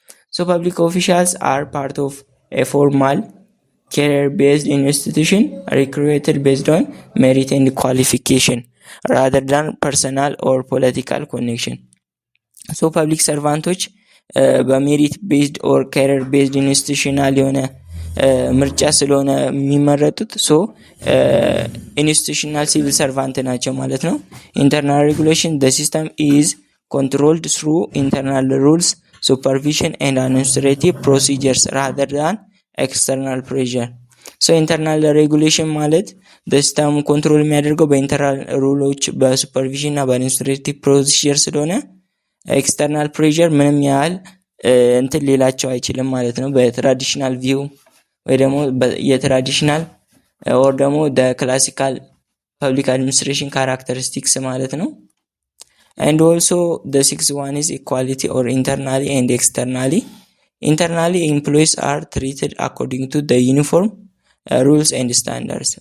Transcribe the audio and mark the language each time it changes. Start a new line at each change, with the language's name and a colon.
English: So public officials are part of a formal career based institution recruited based on merit and qualification rather than personal or political connection.
Amharic: So public servanቶች በሜሪት ቤዝድ ኦር ካሪየር ቤዝድ ኢንስቲትዩሽናል የሆነ ምርጫ ስለሆነ የሚመረጡት ሶ ኢንስቲትዩሽናል ሲቪል ሰርቫንት ናቸው ማለት ነው። ኢንተርናል ሬጉሌሽን
English: the system is controlled through internal rules, supervision and administrative procedures rather than external pressure.
Amharic: so internal regulation ማለት ሲስተሙ ኮንትሮል የሚያደርገው በኢንተርናል ሩሎች በሱፐርቪዥን እና በአድሚኒስትሬቲቭ ፕሮሲጀር ስለሆነ ኤክስተርናል ፕሬሸር ምንም ያህል እንትን ሌላቸው አይችልም ማለት ነው። በትራዲሽናል ቪው ወይ ደግሞ የትራዲሽናል ኦር ደግሞ ክላሲካል ፐብሊክ አድሚኒስትሬሽን ካራክተሪስቲክስ ማለት ነው።
English: and also the sixth one is equality or internally and externally. Internally employees are treated according to the uniform rules and standards.